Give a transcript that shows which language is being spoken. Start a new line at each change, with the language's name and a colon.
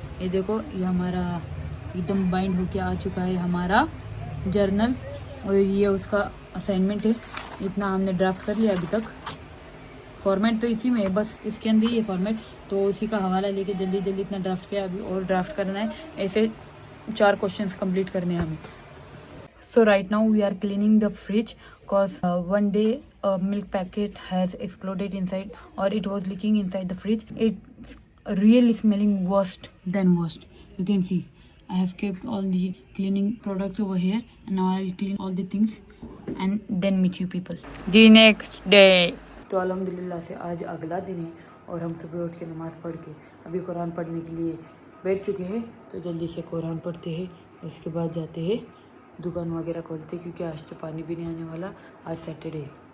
Hindi: ये देखो, ये हमारा एकदम बाइंड होके आ चुका है हमारा जर्नल, और ये उसका असाइनमेंट है। इतना हमने ड्राफ्ट कर लिया अभी तक। फॉर्मेट तो इसी में है, बस इसके अंदर ही है फॉर्मेट, तो उसी का हवाला लेके जल्दी जल्दी इतना ड्राफ्ट किया। अभी और ड्राफ्ट करना है, ऐसे 4 क्वेश्चंस कंप्लीट करने हैं हमें।
English: So right now we are cleaning the fridge cause one day a milk packet has exploded inside, or it was leaking inside the fridge. It's really smelling worst than worst. You can see I have kept all the cleaning products over here, and now I'll clean all the things and then meet you people. The next day.
Hindi: तो अल्हम्दुलिल्लाह से आज अगला दिन है और हम सुबह उठ के नमाज़ पढ़ के अभी कुरान पढ़ने के लिए बैठ चुके हैं। तो जल्दी से कुरान पढ़ते हैं, उसके बाद जाते हैं दुकान वगैरह खोलते, क्योंकि आज तो पानी भी नहीं आने वाला, आज सैटरडे।